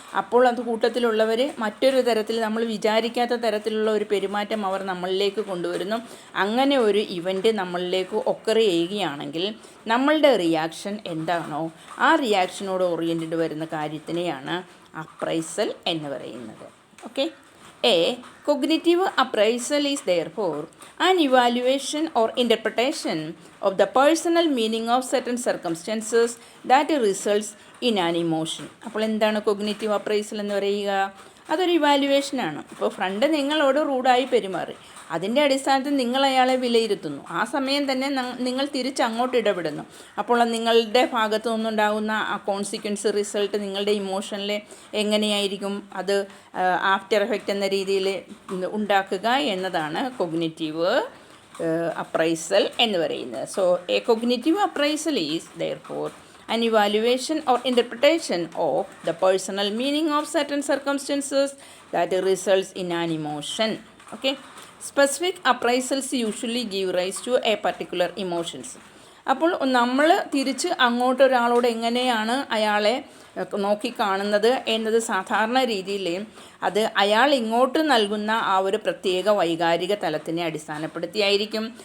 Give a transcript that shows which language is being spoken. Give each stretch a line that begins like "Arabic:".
Malayalam: അപ്പോൾ അത് കൂട്ടത്തിലുള്ളവർ മറ്റൊരു തരത്തിൽ നമ്മൾ വിചാരിക്കാത്ത തരത്തിലുള്ള ഒരു പെരുമാറ്റം അവർ നമ്മളിലേക്ക് കൊണ്ടുവരുന്നു. അങ്ങനെ ഒരു ഇവൻ്റ് നമ്മളിലേക്ക് ഒക്കർ ചെയ്യുകയാണെങ്കിൽ നമ്മളുടെ റിയാക്ഷൻ എന്താണോ ആ റിയാക്ഷനോട് ഓറിയൻറ്റഡ് വരുന്ന കാര്യത്തിനെയാണ് അപ്രൈസൽ എന്ന് പറയുന്നത്.
English: Okay, A cognitive appraisal is therefore an evaluation or interpretation of the personal meaning of certain circumstances that results in an emotion.
Malayalam: അപ്പോൾ എന്താണ് കോഗ്നിറ്റീവ് അപ്രൈസൽ എന്ന് പറയുക? അതൊരു ഇവാലുവേഷനാണ്. ഇപ്പോൾ ഫ്രണ്ട് നിങ്ങളോട് റൂഡായി പെരുമാറി, അതിൻ്റെ അടിസ്ഥാനത്തിൽ നിങ്ങൾ അയാളെ വിലയിരുത്തുന്നു. ആ സമയം തന്നെ നിങ്ങൾ തിരിച്ചങ്ങോട്ട് ഇടപെടുന്നു. അപ്പോൾ നിങ്ങളുടെ ഭാഗത്തു നിന്നുണ്ടാകുന്ന ആ കോൺസിക്വൻസ് റിസൾട്ട് നിങ്ങളുടെ ഇമോഷനിൽ എങ്ങനെയായിരിക്കും അത് ആഫ്റ്റർ എഫക്റ്റ് എന്ന രീതിയിൽ ഉണ്ടാക്കുക എന്നതാണ് കോഗ്നിറ്റീവ് അപ്രൈസൽ എന്ന് പറയുന്നത്.
English: So a cognitive appraisal is therefore an evaluation or interpretation of the personal meaning of certain circumstances that results in an emotion. Okay, specific appraisals usually give rise to a particular emotions.
Malayalam: അപ്പോൾ നമ്മൾ തിരിച്ച് അങ്ങോട്ടൊരാളോട് എങ്ങനെയാണ് അയാളെ നോക്കിക്കാണുന്നത് എന്നത് സാധാരണ രീതിയിൽ അത് അയാൾ ഇങ്ങോട്ട് നൽകുന്ന ആ ഒരു പ്രത്യേക വൈകാരിക തലത്തിനെ അടിസ്ഥാനപ്പെടുത്തിയായിരിക്കും.